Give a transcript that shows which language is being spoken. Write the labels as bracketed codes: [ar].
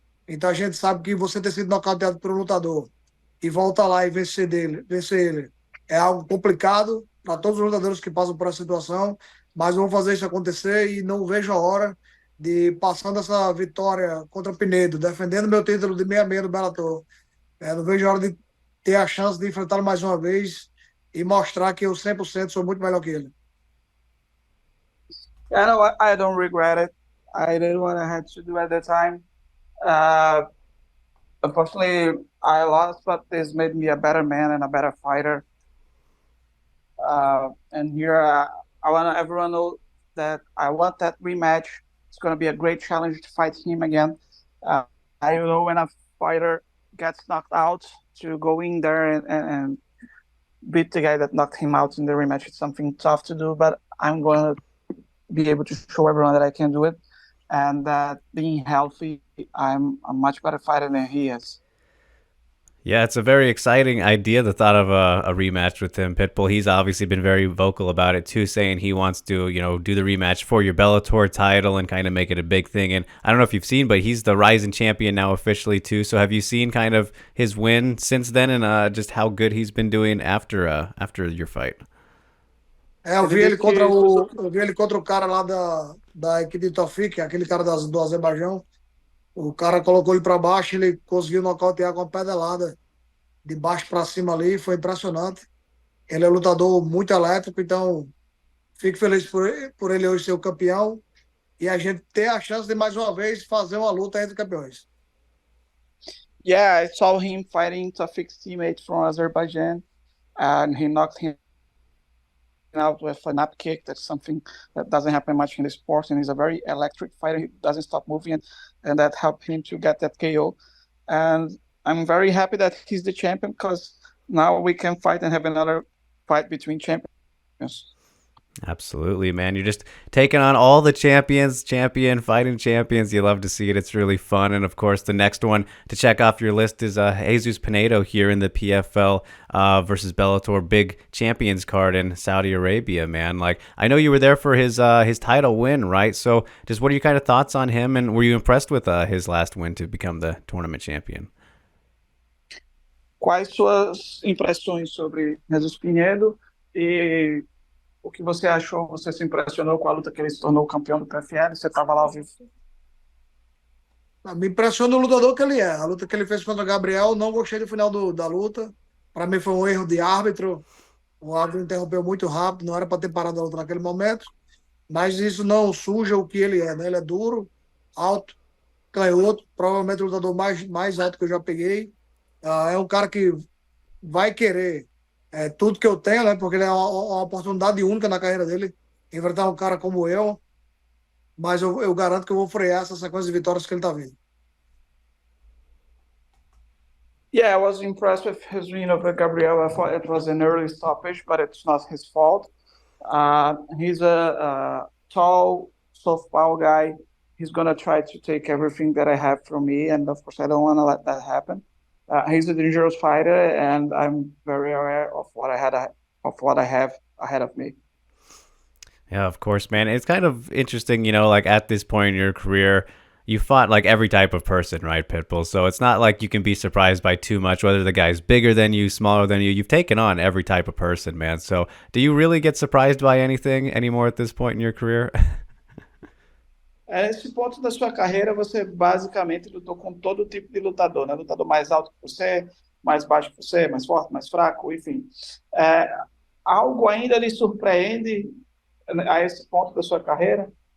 [pt] Então a gente sabe que você ter sido nocauteado por um lutador e voltar lá e vencer ele é algo complicado para todos os lutadores que passam por essa situação. Mas eu vou fazer isso acontecer e não vejo a hora de passando essa vitória contra o Pinedo, defendendo meu título de 66 no Bellator. Não vejo a hora de ter a chance de enfrentá-lo mais uma vez e mostrar que eu 100% sou muito melhor que ele. [en] Yeah, no, I don't regret it. I did what I had to do at the time. Uh, Unfortunately, I lost, but this made me a better man and a better fighter. And here, I want everyone know that I want that rematch. It's going to be a great challenge to fight him again. I know when a fighter gets knocked out, to go in there and beat the guy that knocked him out in the rematch. It's something tough to do, but I'm going to be able to show everyone that I can do it, and that being healthy, I'm a much better fighter than he is. Yeah, it's a very exciting idea, the thought of a rematch with him, Pitbull. He's obviously been very vocal about it too, saying he wants to, do the rematch for your Bellator title and kind of make it a big thing. And I don't know if you've seen, but he's the rising champion now officially too. So have you seen kind of his win since then, and just how good he's been doing after your fight? [pt] Eu Ele vi ele disse contra que o, eu vi ele contra o cara lá da equipe de Tofik, aquele cara do Azerbaijão. O cara colocou ele para baixo, ele conseguiu nocautear com uma pedelada de baixo para cima ali, foi impressionante. Ele é um lutador muito elétrico, então fico feliz por ele hoje ser o campeão e a gente ter a chance de mais uma vez fazer uma luta entre campeões. [en] yeah, I saw him fighting Tafik's teammate from Azerbaijan, and he knocked him out with an up kick. That's something that doesn't happen much in the sport, and he's a very electric fighter. He doesn't stop moving, and that helped him to get that KO. And I'm very happy that he's the champion, because now we can fight and have another fight between champions. Absolutely, man. You're just taking on all the fighting champions. You love to see it. It's really fun. And of course, the next one to check off your list is Jesus Pinedo here in the PFL versus Bellator big champions card in Saudi Arabia, man. Like, I know you were there for his title win, right? So just what are your kind of thoughts on him? And were you impressed with his last win to become the tournament champion? [pt] Quais suas impressões sobre Jesus Pinedo e o que você achou? Você se impressionou com a luta que ele se tornou campeão do PFL? Você estava lá ao vivo? Me impressiona o lutador que ele é. A luta que ele fez contra o Gabriel, não gostei do final da luta. Para mim foi um erro de árbitro. O árbitro interrompeu muito rápido, não era para ter parado a luta naquele momento. Mas isso não suja o que ele é, né? Ele é duro, alto, canhoto, provavelmente o lutador mais alto que eu já peguei. É um cara que vai querer tudo que eu tenho, né? Porque ele é uma oportunidade única na carreira dele, enfrentar um cara como eu. Mas eu garanto que eu vou frear essa sequência de vitórias que ele está vindo. [en] Yeah, I was impressed with his win over Gabriel. I thought it was an early stoppage, but it's not his fault. He's a tall, southpaw guy. He's gonna try to take everything that I have from me, and of course, I don't want to let that happen. He's a dangerous fighter, and I'm very aware of what I have ahead of me. Yeah, of course, man. It's kind of interesting, like at this point in your career, you fought like every type of person, right, Pitbull? So it's not like you can be surprised by too much, whether the guy's bigger than you, smaller than you. You've taken on every type of person, man. So do you really get surprised by anything anymore at this point in your career? [pt] Nesse ponto da sua carreira, você basicamente lutou com todo tipo de lutador, né? Lutador mais alto que você, mais baixo que você, mais forte, mais fraco, enfim. É, Algo ainda lhe surpreende a esse ponto da sua carreira?